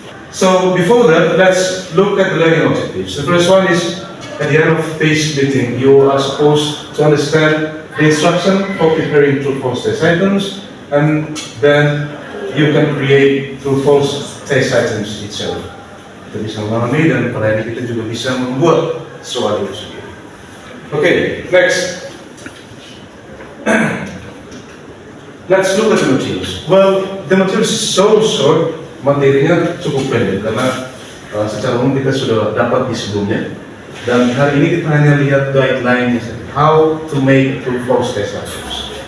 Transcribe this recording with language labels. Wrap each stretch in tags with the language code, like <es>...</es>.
<en>So before that, let's look at the learning objectives. The first one is at the end of today's meeting, you are supposed to understand the instruction for preparing true-false test items, and then you can create true-false test items itself.</en> <id>Kita bisa memahami dan pada ini kita juga bisa membuat sesuatu itu sendiri.</id> <en>Okay, next. Let's look at the materials. Well, the materials is so short,</en> <id>materinya cukup pendek karena secara umum kita sudah dapat di sebelumnya. Dan hari ini kita hanya lihat guideline-nya saja.</id> <en>How to make true-false test items.</en>